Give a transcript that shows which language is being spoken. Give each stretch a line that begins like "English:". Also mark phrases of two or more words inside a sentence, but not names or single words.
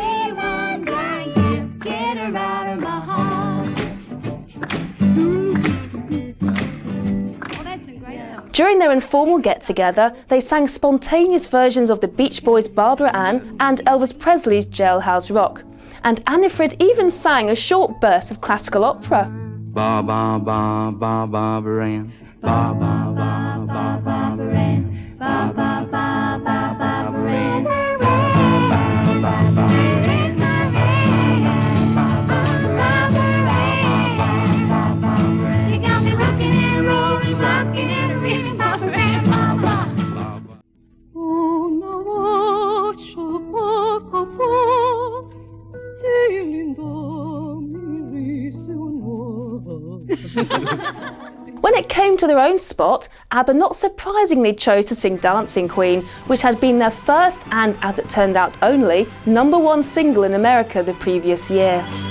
English: During their informal get-together, they sang spontaneous versions of the Beach Boys' Barbara Ann and Elvis Presley's Jailhouse Rock. And Annifrid even sang a short burst of classical opera. Ba ba ba ba Barbara Ann, ba ba ba ba Barbara Ann, ba ba ba ba Barbara Ann, ba ba ba ba. You got me rocking and rolling, rocking and reeling, Barbara Ann, ba ba.
Italian: Una voce poco fa, si
English: When it came to their own spot, Abba not surprisingly chose to sing Dancing Queen, which had been their first and, as it turned out, only #1 single in America the previous year.